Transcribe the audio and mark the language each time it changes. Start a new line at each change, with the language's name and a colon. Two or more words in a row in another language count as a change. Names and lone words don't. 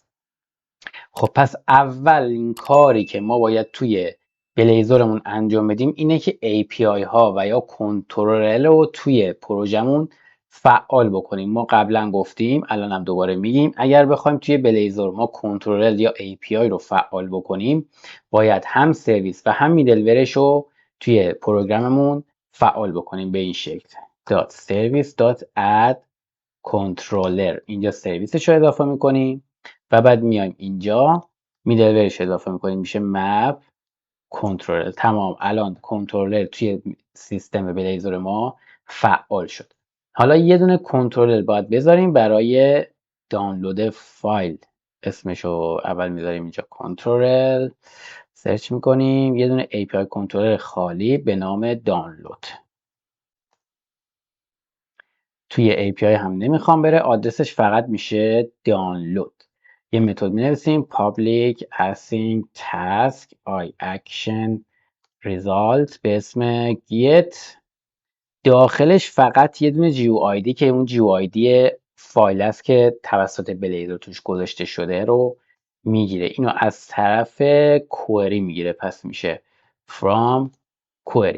Persian: خب پس اولین کاری که ما باید توی بلیزرمون انجام بدیم اینه که API ها و یا کنترلر رو توی پروژمون فعال بکنیم. ما قبلا گفتیم، الان هم دوباره میگیم، اگر بخوایم توی بلیزر ما کنترلر یا API رو فعال بکنیم، باید هم سرویس و هم میدلورش رو توی پروگراممون فعال بکنیم به این شکل.
English: .service.add controller،
Persian: اینجا سرویسش رو اضافه میکنیم و بعد میایم اینجا میدلورش اضافه میکنیم، میشه
English: map controller.
Persian: تمام، الان کنترلر توی سیستم بلیزر ما فعال شد. حالا یه دونه کنترلر باید بذاریم برای دانلود فایل. اسمشو اول میذاریم اینجا کنترلر، سرچ میکنیم یه دونه
English: API controller
Persian: خالی به نام دانلود. توی API هم نمیخوام بره، آدرسش فقط میشه دانلود. یه متد مینویسیم
English: public async task i action result
Persian: به اسم get. داخلش فقط یه دونه GUID که اون GUID فایل است که توسط بلیزر توش گذاشته شده رو میگیره. اینو از طرف کوئری میگیره، پس میشه
English: from query.